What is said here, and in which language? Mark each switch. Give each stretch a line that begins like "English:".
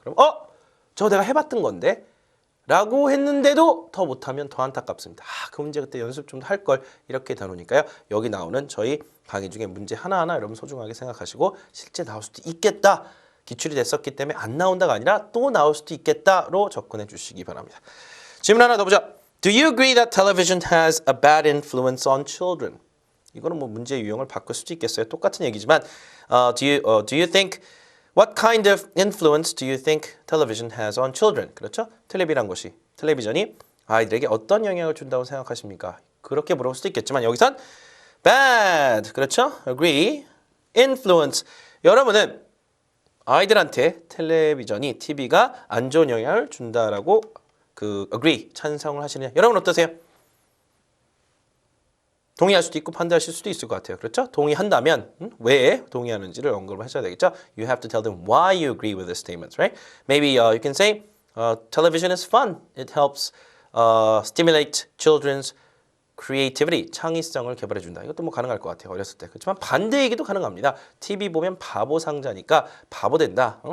Korean: 그럼 저거 내가 해봤던 건데 라고 했는데도 더 못하면 더 안타깝습니다. 그 문제 그때 연습 좀 할 걸 이렇게 다루니까요. 여기 나오는 저희 강의 중에 문제 하나하나 여러분 소중하게 생각하시고 실제 나올 수도 있겠다. 기출이 됐었기 때문에 안 나온다가 아니라 또 나올 수도 있겠다로 접근해 주시기 바랍니다. 질문 하나 더 보자.
English: Do you agree that television has a bad influence on children?
Korean: 이거는 뭐 문제 유형을 바꿀 수도 있겠어요. 똑같은 얘기지만
English: do you think What kind of influence do you think television has on children?
Korean: 그렇죠? 텔레비전이 아이들에게 어떤 영향을 준다고 생각하십니까? 그렇게 물어볼 수도 있겠지만 여기선 bad, 그렇죠?
English: agree, influence.
Korean: 여러분은 아이들한테 텔레비전이, TV가 안 좋은 영향을 준다라고 agree, 찬성을 하시느냐? 여러분 어떠세요? 동의할 수도 있고 반대하실 수도 있을 것 같아요. 그렇죠? 동의한다면 왜 동의하는지를 언급을 하셔야 되겠죠?
English: You have to tell them why you agree with the statements, right? Maybe you can say television is fun. It helps stimulate children's creativity.
Korean: 창의성을 개발해 준다. 이것도 뭐 가능할 것 같아요. 어렸을 때. 그렇지만 반대 얘기도 가능합니다. TV 보면 바보 상자니까 바보 된다.